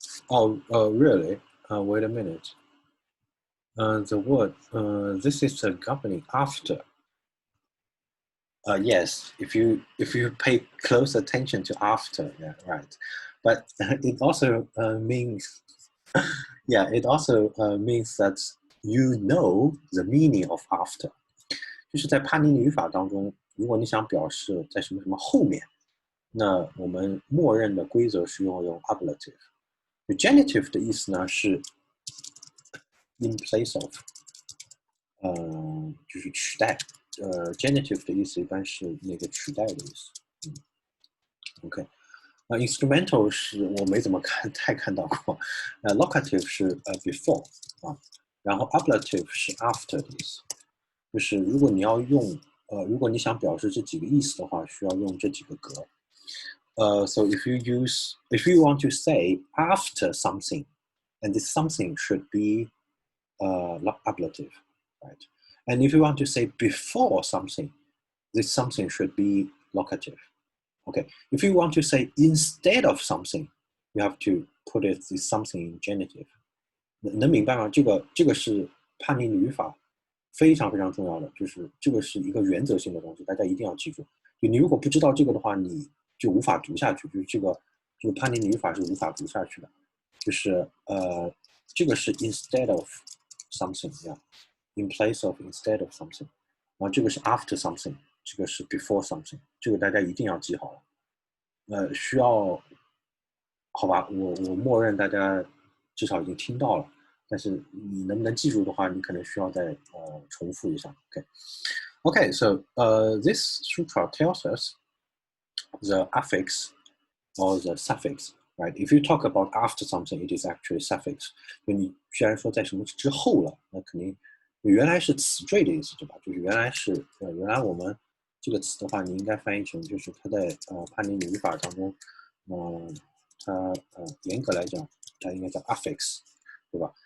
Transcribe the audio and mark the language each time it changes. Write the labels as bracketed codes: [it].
[en] Really? Wait a minute. The word, this is a governing after. Yes, if you pay close attention to after, yeah, right. But it also means, yeah, it also means that you know the meaning of after. [zh] 就是在帕尼尼语法当中，如果你想表示在什么什么后面，那我们默认的规则是用 ablative。 genitive 的意思呢是 [en] in place of， [zh] 就是取代。 genitive 的意思一般是那个取代的意思。OK。 instrumental 是我没怎么太看到过。 locative 是before 啊，然后 ablative 是 after 的意思。就是如果你要用如果你想表示这几个意思的话，需要用这几个格。 [en] So if you want to say after something, and this something should be ablative, right? And if you want to say before something, this something should be locative. Okay. If you want to say instead of something, you have to put this something in genitive. [zh] 能明白吗？这个是帕尼尼语法非常非常重要的，就是这个是一个原则性的东西，大家一定要记住。就你如果不知道这个的话，你就无法读下去，就是这个帕尼尼语法是无法读下去的。就是这个是 [en] instead of something [zh] 呀 ， [en] in place of instead of something， [zh] 然后这个是 [en] after something， [zh] 这个是 [en] before something， [zh] 这个大家一定要记好了。需要好吧，我默认大家至少已经听到了。但是你能不能记住的话，你可能需要再重复一下。 [en] Okay, so this sutra tells us the affix or the suffix, right? If you talk about after something, it is actually suffix. [zh] 就你既然说在什么之后了，那肯定原来是词缀的意思，对吧？就是原来我们这个词的话，你应该翻译成就是它在帕尼尼语法当中，它严格来讲，它应该叫 affix， 对吧？